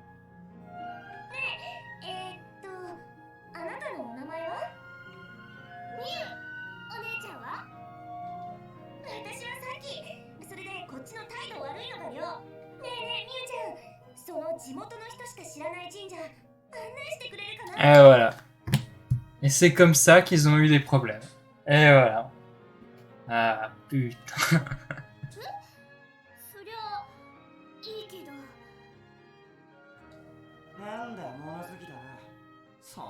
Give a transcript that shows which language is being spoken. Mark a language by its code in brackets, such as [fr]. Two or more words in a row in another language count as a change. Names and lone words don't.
[ja] ねえ、あなたのお名前は？みゆ。お姉ちゃんは？私はさっき、それでこっちの態度悪いのがよ。ねえねえ、みゆちゃん、その地元の人しか知らない神社案内してくれるかな？ [fr] Et voilà. Et c'est comme ça qu'ils ont eu des problèmes. Et voilà. Ah, putain. [ja] そりゃいいけど。なんだ、物好きだな。